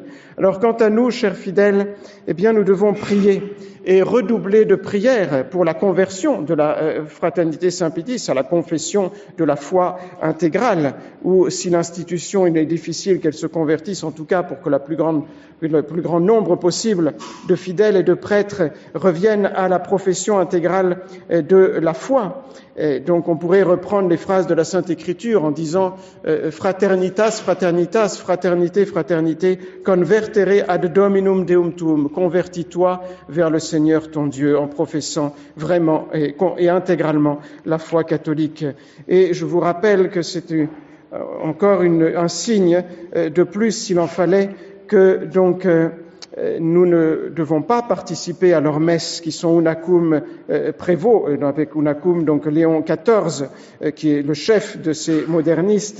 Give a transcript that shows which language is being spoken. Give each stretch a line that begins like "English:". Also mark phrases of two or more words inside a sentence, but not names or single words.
French: Alors quant à nous, chers fidèles, eh bien nous devons prier et redoubler de prières pour la conversion de la fraternité Saint-Pédis à la confession de la foi intégrale, ou si l'institution il est difficile qu'elle se convertisse, en tout cas pour que le plus grand nombre possible de fidèles et de prêtres reviennent à la profession intégrale de la foi. Et donc on pourrait reprendre les phrases de la Sainte Écriture en disant
Latin: fraternitas, fraternitas,
French: fraternité, fraternité,
Latin: convertere ad Dominum Deum tuum,
French: convertis-toi vers le Seigneur ton Dieu en professant vraiment et intégralement la foi catholique. Et je vous rappelle que c'est encore un signe de plus, s'il en fallait, que donc nous ne devons pas participer à leurs messes qui sont Unacum Prévost, avec Unacum donc Léon XIV, qui est le chef de ces modernistes.